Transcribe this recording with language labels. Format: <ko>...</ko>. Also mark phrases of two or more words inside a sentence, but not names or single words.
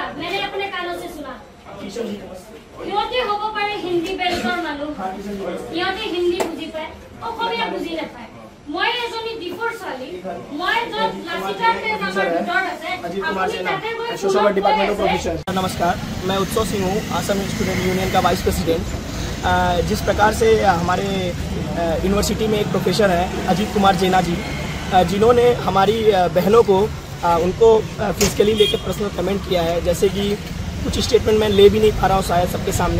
<hi>मैंने अपने कानों से सुना।</hi> <as>ইহঁতে হ'ব পাৰে হিন্দী বেল্টৰ মানুহ, ইহঁতে হিন্দী বুজি পায়, অসমীয়া বুজি নাপায়। মই এজনী ডিফৰ ছোৱালী, মই য'ত লাচিতাতে আমাৰ ভিতৰত আছে, আপুনি তাতে গৈ</as> <en>social work department of professor.</en> <hi>नमस्कार, मैं उत्सव सिंह हूँ, आसाम स्टूडेंट यूनियन का</hi> <en>vice president.</en> <hi>जिस प्रकार से हमारे यूनिवर्सिटी में एक प्रोफेसर हैं अजीत कुमार जेना जी, जिन्होंने हमारी बहनों को उनको फिजिकली लेकर</hi> <en>personal comment</en> <hi>किया है, जैसे कि कुछ स्टेटमेंट मैं ले भी नहीं पा रहा हूँ शायद सबके सामने।</hi>